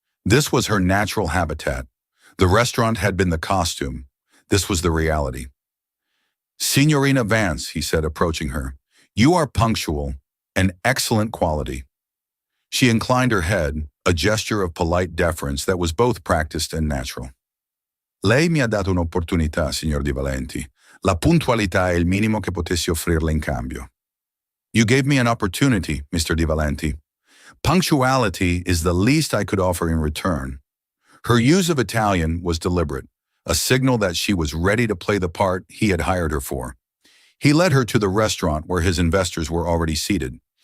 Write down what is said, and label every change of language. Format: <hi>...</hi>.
<en>This was her natural habitat. The restaurant had been the costume. This was the reality. Signorina Vance, he said, approaching her, you are punctual, an excellent quality. She inclined her head, a gesture of polite deference that was both practiced and natural.</en> <it>Lei mi ha dato un'opportunità, signor Di Valenti. La puntualità è il minimo che potessi offrirle in cambio.</it> <en>You gave me an opportunity, Mr. Di Valenti. Punctuality is the least I could offer in return. Her use of Italian was deliberate, a signal that she was ready to play the part he had hired her for. He led her to the restaurant where his investors were already seated.</en>